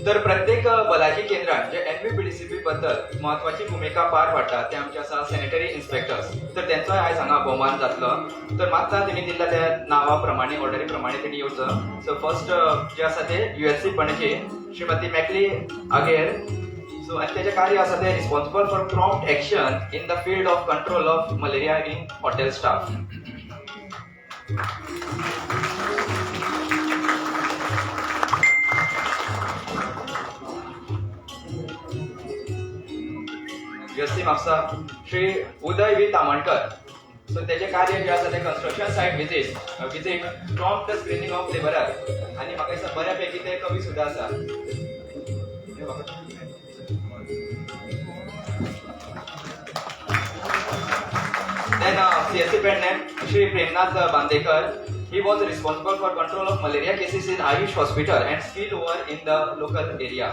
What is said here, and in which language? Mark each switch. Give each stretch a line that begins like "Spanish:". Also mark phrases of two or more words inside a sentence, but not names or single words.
Konkani: तर प्रत्येक भलायकी केंद्रान जे NVPDCP बद्दल महत्वाची भूमिका पार पाडटात ते आमचे आसा
English: sanitary inspectors.
Konkani: तर तेंचोय आयज हांगा भोवमान जातलो. तर मागता तेणी दिल्ल्या त्या नांवा प्रमाणे ऑर्डरी प्रमाणे तेणी येवचो.
English: so first
Konkani: जे आसा ते USC पणजी श्रीमती मॅकली आगेर.
English: So, and their
Konkani: कार्य आसा ते
English: responsible for prompt action in the field of control of malaria in hotel staff.
Konkani: USC म्हापसा श्री उदय V तामणकर. सो तेजे कार्य जे आसा ते
English: construction site visit prompt screening of laborer
Konkani: आणि म्हाका दिसता बऱ्यापैकी ते कवी सुद्धा आसा.
English: Then CSC Pendant, Shri Premnath Bandekar. He was responsible for control of malaria cases in Ayush Hospital and spillover in the local area.